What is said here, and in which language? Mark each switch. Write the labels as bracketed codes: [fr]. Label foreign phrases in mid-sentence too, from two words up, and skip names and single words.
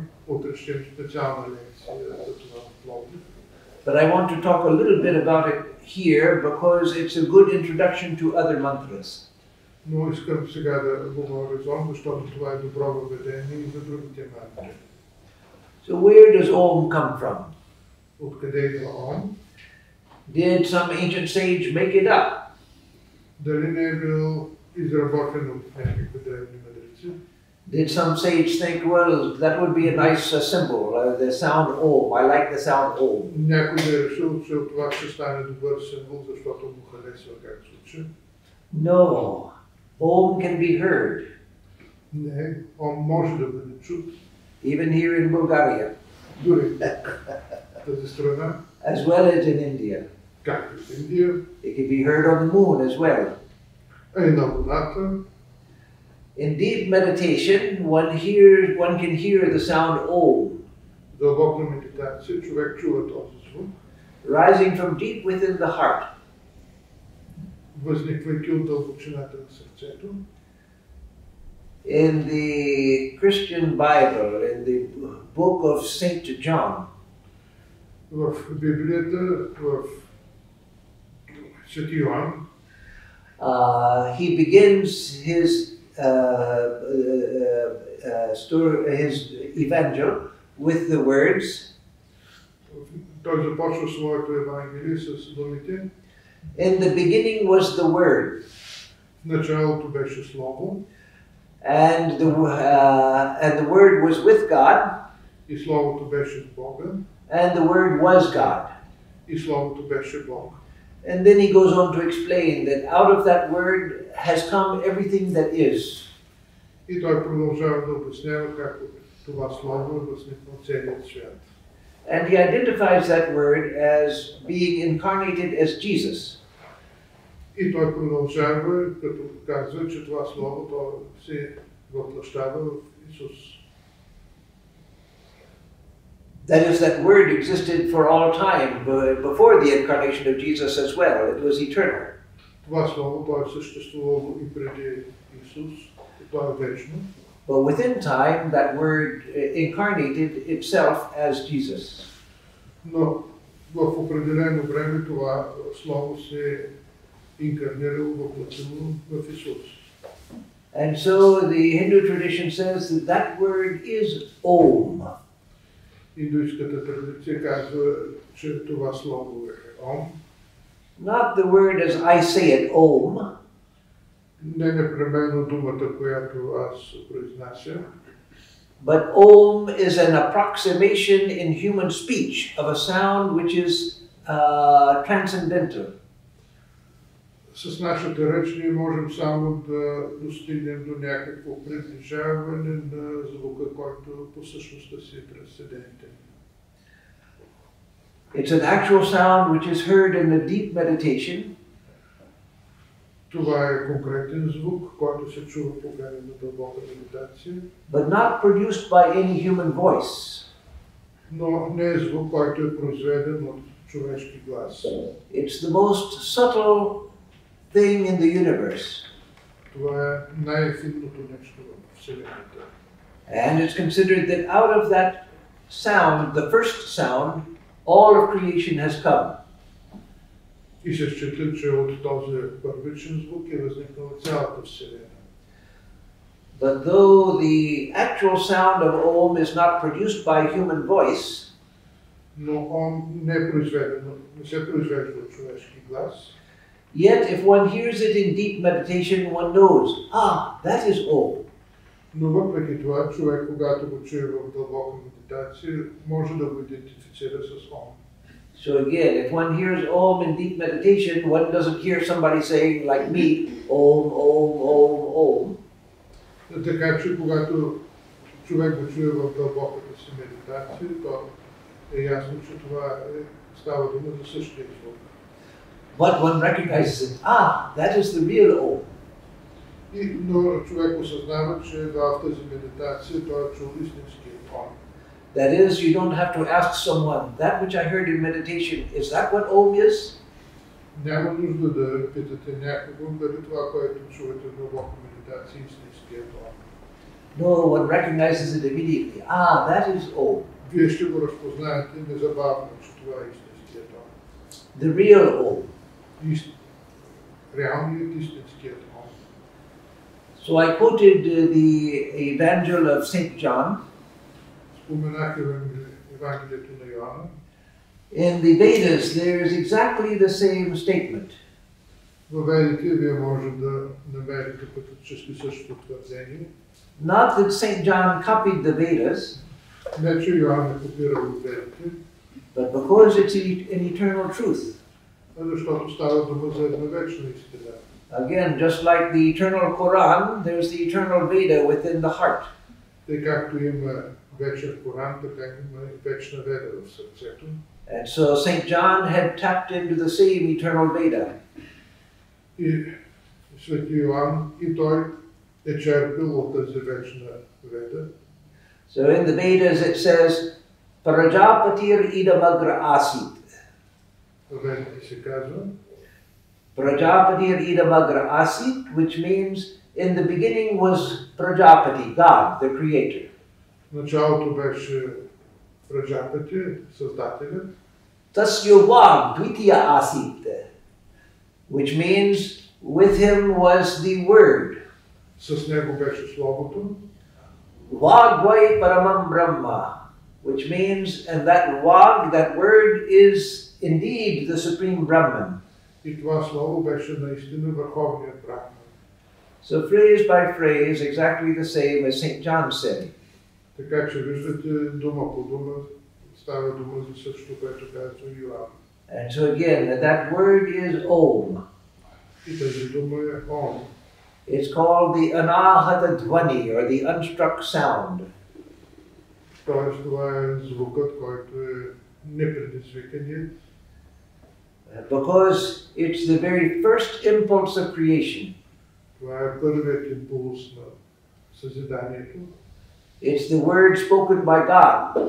[bg] Утре ще имам специална лекция за това в Пловдив. [en] But I want to talk a little bit about it here because it's a good introduction to other mantras. [bg] Но искам сега да говоря за Om, защото това е добро въведение и за другите мантри. [en] So where does Om come from? [bg] Откъде идва Om? [en] Did some ancient sage make it up? [bg] Дали не е бил изработен от някакви древни мъдреци? [en] Did some sage think, well, that would be a nice symbol, the sound Om. I like the sound Om. [bg] Някой да е решил, че от това ще стане добър символ, защото му харесва как звучи? [en] No. Om can be heard. [bg] Не, Om може да бъде чут. [en] Even here in Bulgaria. [bg] Дори в тази страна. [en] As well as in India. [bg] Както в Индия. [en] It can be heard on the moon as well. [bg] А и на Луната. [en] In deep meditation, one can hear the sound Om. [bg] Дълбока медитация, човек чува този звук. [en] Rising from deep within the heart. [bg] Възниквайки от дълбочината на сърцето. [en] In the Christian Bible, in the book of Saint John, [bg] в Библията, в Свети Йоан, [en] he begins his evangel with the words, [bg] той започва своето Евангелие с думите, [en] In the beginning was the Word, [bg] В началото беше Слово, [en] and the Word was with God, [bg] и Словото беше с Бога, [en] and the Word was God. [bg] и Словото беше Бог. [en] And then he goes on to explain that out of that Word has come everything that is. [bg] И той продължава да обяснява как това Слово е възникнал целият свят. [en] And he identifies that Word as being incarnated as Jesus. [bg] И той продължава, като казва, че това Слово то се въплъщава в Исус. [en] That is, that Word existed for all time before the incarnation of Jesus as well. It was eternal. [bg] Това Слово то е съществувало и преди Исус, и то е вечно. [en] But within time, that Word incarnated itself as Jesus. [bg] Но в определено време това Слово се инкарнирало, въплътило в Исус. [en] And so the Hindu tradition says that that Word is Om. [bg] Индуистската традиция казва, че това Слово е Ом. [en] Not the word as I say it, Om, [bg] Не непременно думата, която аз произнася, [en] but Om is an approximation in human speech of a sound which is transcendental. [bg] С нашата реч ние можем само да достигнем до някакво приближаване на звука, който по същността си е трансцендентен. [en] It's an actual sound which is heard in the deep meditation. [bg] Това е конкретен звук, който се чува по време на дълбока медитация, [en] But not produced by any human voice. [bg] но не е звук, който е произведен от човешки глас. [en] It's the most subtle thing in the universe. [bg] Това е най-ефимното нещо в Вселената. [en] And it's considered that out of that sound, the first sound, all of creation has come. [bg] И се счита, че от този първичен звук е възникнала цялата Вселена. [en] But though the actual sound of Om is not produced by human voice, [bg] Но Ом не е произведено, не се произвежда от човешки глас. [en] yet if one hears it in deep meditation, one knows, that is Om. [bg] Но въпреки това, човек, когато го чуе в дълбока медитация, може да го идентифицира с Ом. [en] So again, if one hears Om in deep meditation, one doesn't hear somebody saying like me, Om, Om, Om, Om. [bg] Така че, когато човек го чуе в дълбоката си медитация, то е ясно, че това става дума за същия звук. [en] But one recognizes it, that is the real Om. [bg] Но човек осъзнава, че в тази медитация той е чул истинския Ом. [en] That is, you don't have to ask someone, that which I heard in meditation, is that what Om is? [bg] Няма нужда да питате някого дали това, което чувате в дълбока медитация, истинският Ом. [en] No, one recognizes it immediately. That is Om. [bg] Вие ще го разпознаете незабавно, че това е истинският Ом. [en] The real Om. [bg] Реалният истинският Ом. [en] So I quoted the Evangel of St. John. [bg] Споменах Евангелието на Йоанна. [en] In the Vedas, there is exactly the same statement. [bg] Във Ведите вие може да намерите практически същото твърдение. [en] Not that St. John copied the Vedas, [bg] Не, че Йоанн е копирал от Ведите, [en] but because it's an eternal truth. [bg] защото става дума за една вечна истина. [en] Again, just like the eternal Quran, there's the eternal Veda within the heart. [bg] Тъй както има вечен Коран, така има и вечна Веда в сърцето. [en] And so St. John had tapped into the same eternal Veda. [bg] И Свети Йоанн и той е черпил от тази вечна Веда. [en] So in the Vedas it says, [sa] प्रजापतिर् इदमग्र आसीत्. [bg] В Ведите се казва [sa] प्रजापतिर् इदमग्र आसीत्, [en] which means in the beginning was Prajapati, God, the creator. [bg] в началото беше Праджапати, Създателят. [sa] तस्य वाग् द्वितीया आसीत्, [en] which means with him was the Word. [bg] С него беше Словото. [sa] वाग्वै परमं ब्रह्म, [en] which means, and that Vag, that Word, is indeed the Supreme Brahman. [bg] И това слово беше наистина върховният Брахман. [en] So phrase by phrase, exactly the same as St. John said. [bg] Така че виждате дума по дума, става дума за също, което казва Йоан. [en] And so again, that word is Om. [bg] И тази дума е Ом. [en] It's called the [sa] अनाहत ध्वनि, [en] or the unstruck sound. [bg] Тоест това е звукът, който е непредизвиканият. [en] Because it's the very first impulse of creation. [bg] Това е първият импулс на съзиданието. [en] It's the word spoken by God.